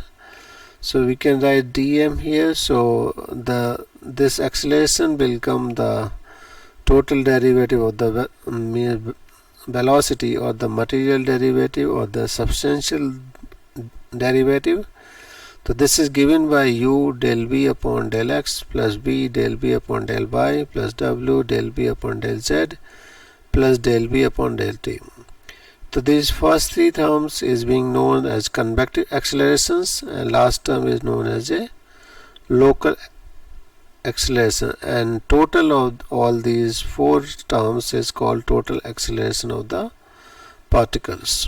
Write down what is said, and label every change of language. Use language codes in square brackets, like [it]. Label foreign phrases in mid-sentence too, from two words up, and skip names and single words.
[en] So we can write dm here. So this acceleration will become the total derivative of the velocity, or the material derivative, or the substantial derivative. So this is given by u del v upon del x plus b del v upon del y plus w del v upon del z plus del v upon del t. So these first three terms is being known as convective accelerations, and last term is known as a local acceleration, and total of all these four terms is called total acceleration of the particles.